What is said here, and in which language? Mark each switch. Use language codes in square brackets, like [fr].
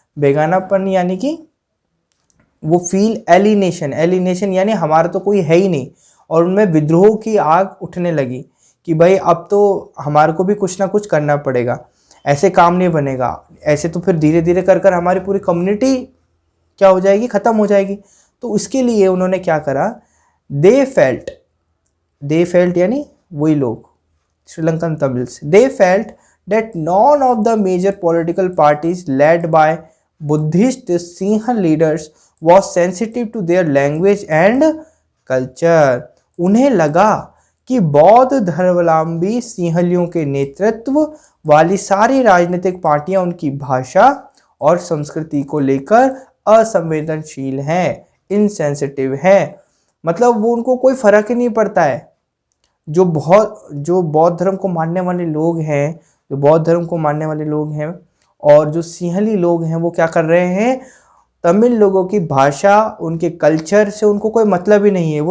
[hi] बेगानापन यानी कि वो फील एलिनेशन, एलिनेशन यानी हमारा तो कोई है ही नहीं, और उनमें विद्रोह की आग उठने लगी कि भाई अब तो हमारे को भी कुछ ना कुछ करना पड़ेगा, ऐसे काम नहीं बनेगा, ऐसे तो फिर धीरे धीरे कर कर हमारी पूरी कम्युनिटी क्या हो जाएगी, ख़त्म हो जाएगी। तो इसके लिए उन्होंने क्या करा, [en] they felt [hi] यानी वही लोग, [en] Sri Lankan Tamils, they felt that none of the major political parties led by Buddhist Sinha leaders was sensitive to their language and culture। [hi] उन्हें लगा कि बौद्ध धर्मावलंबी सिंहलियों के नेतृत्व वाली सारी राजनीतिक पार्टियां उनकी भाषा और संस्कृति को लेकर असंवेदनशील हैं, इनसेंसिटिव हैं। मतलब वो उनको कोई फर्क ही नहीं पड़ता है। जो बौद्ध धर्म को मानने वाले लोग हैं, जो बौद्ध धर्म को मानने वाले लोग हैं और जो सिंहली लोग हैं, वो क्या कर रहे हैं, तमिल लोगों की भाषा, उनके कल्चर से उनको कोई मतलब ही नहीं है।